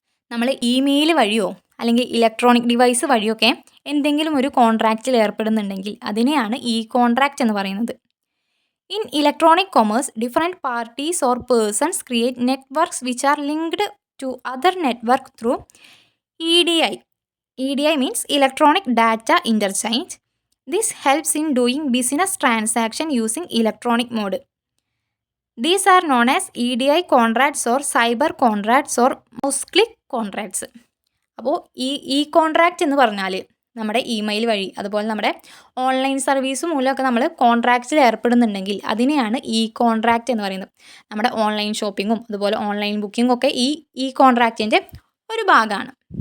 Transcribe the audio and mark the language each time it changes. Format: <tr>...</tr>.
<ml>നമ്മൾ ഇമെയിൽ വഴിയോ അല്ലെങ്കിൽ ഇലക്ട്രോണിക് ഡിവൈസ് വഴിയൊക്കെ എന്തെങ്കിലും ഒരു കോൺട്രാക്റ്റിൽ ഏർപ്പെടുന്നുണ്ടെങ്കിൽ അതിനെയാണ് ഇ കോൺട്രാക്റ്റ് എന്ന് പറയുന്നത്.</ml> <en>In electronic commerce different parties or persons create networks which are linked to other network through EDI. EDI means electronic data interchange. This helps in doing business transaction using electronic mode. These are known as EDI contracts or cyber contracts or mouse click contracts.</en> <ml>അപ്പോൾ ഈ contract എന്ന് പറഞ്ഞാൽ നമ്മുടെ email വഴി അതുപോലെ നമ്മുടെ online service മൂലമൊക്കെ നമ്മൾ കോൺട്രാക്റ്റിൽ ഏർപ്പെടുന്നുണ്ടെങ്കിൽ അതിനെയാണ് ഈ കോൺട്രാക്റ്റ് എന്ന് പറയുന്നത്. നമ്മുടെ ഓൺലൈൻ ഷോപ്പിങ്ങും അതുപോലെ ഓൺലൈൻ ബുക്കിങ്ങും ഒക്കെ ഈ കോൺട്രാക്റ്റിൻ്റെ ഒരു ഭാഗമാണ്.</ml>